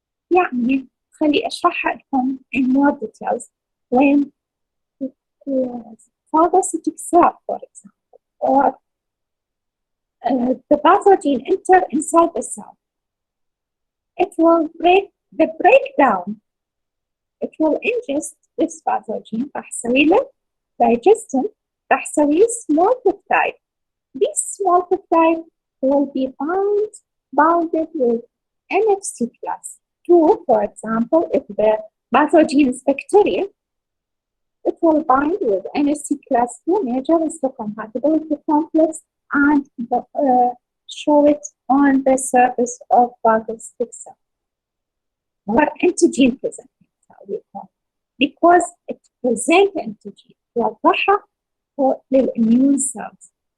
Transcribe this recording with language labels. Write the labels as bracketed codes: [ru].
[ar] يعني خلي أشرحها لكم [en] in more details when phagocytic cell, for example, or the pathogen enter inside the cell. It will break the breakdown. It will ingest this pathogen. [ar] راح يسوي له digestion. راح يسوي [en] small peptide. This small peptide will be bounded with NFC class 2, for example. If the pathogen is bacteria, it will bind with NFC class 2 major histocompatibility complex and show it on the surface of phagocytic cell, or antigen presenting cell we call, because it presents antigen [ar] توضحها للimmune cells.